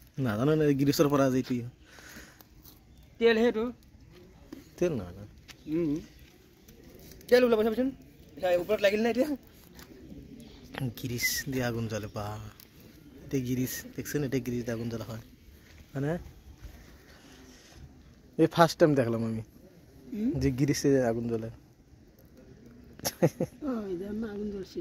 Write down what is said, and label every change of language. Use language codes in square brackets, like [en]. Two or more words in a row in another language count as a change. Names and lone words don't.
[as] নাজানো না গিরিছৰ পৰা যে এইটো তেল হেটো তেল না না তেল ওলাব চাবিচোন এটা ওপৰত লাগিল না এতিয়া [bn] গিরিছ দিয়ে আগুন জ্বলে বা এটা গিরিছ দেখছেন এটা গিরিছ দিয়ে আগুন জ্বলা হয় মানে এই [en] first time [bn] দেখলাম আমি যে গিরিছে আগুন জ্বলে আগুন জ্বলছে